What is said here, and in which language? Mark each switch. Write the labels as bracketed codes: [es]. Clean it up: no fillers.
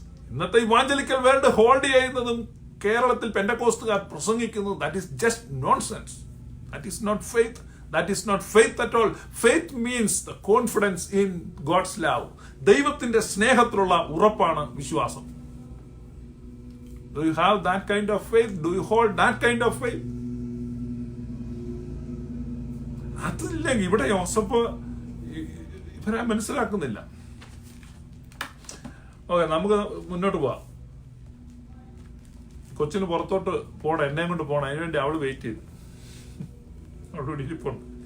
[ml] ഇന്നത്തെ evangelical world hold ചെയ്യുന്നതും കേരളത്തിൽ പെന്തക്കോസ്തുകാർ പ്രസംഗിക്കുന്നതും [en] that is just nonsense. That is not faith. That is not faith at all. Faith means the confidence in God's love. [ml] ദൈവത്തിന്റെ സ്നേഹത്തിലുള്ള ഉറപ്പാണ് വിശ്വാസം. [en] Do you have that kind of faith? Do you hold that kind of faith? [ml] അതില്ലെങ്കിൽ ഇവിടെ യോസഫ് ഇവരെ മനസ്സിലാക്കുന്നില്ല. Okay, നമുക്ക് മുന്നോട്ട് പോവാം. കൊച്ചിന് പുറത്തോട്ട് പോണം, എന്നെ കൊണ്ട് പോണം. അതിനുവേണ്ടി അവള് വെയിറ്റ് ചെയ്തു. അവിടെ ഇരിപ്പുണ്ട്.